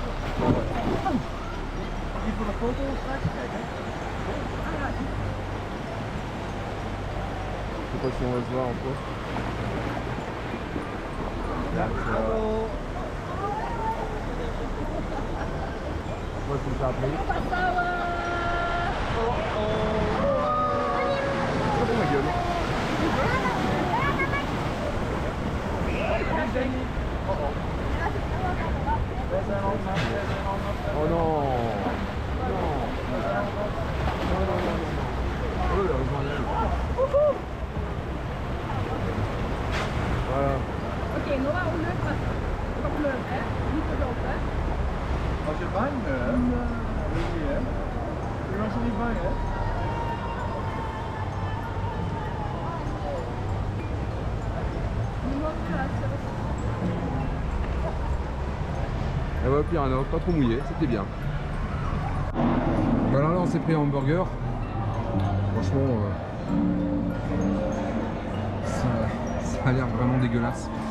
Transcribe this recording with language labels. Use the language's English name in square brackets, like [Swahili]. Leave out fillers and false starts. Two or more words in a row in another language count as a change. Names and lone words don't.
[French] Il faut la photo [Dutch] straks kijken. [French] Je sais pas si on va se voir en poste. Là, moi, je vais appeler. Oh ma gueule. Oh non. Voilà. [Dutch] Oké, Noah, hoe leuk was het? Toch leuk, hè? Niet te dood, hè? Was je bang? Nee, hè? Je was er niet bang, hè? [French] Et voilà, Piranha, pas trop mouillé, c'était bien. Voilà, là on s'est pris un hamburger. Franchement, ça a l'air vraiment dégueulasse.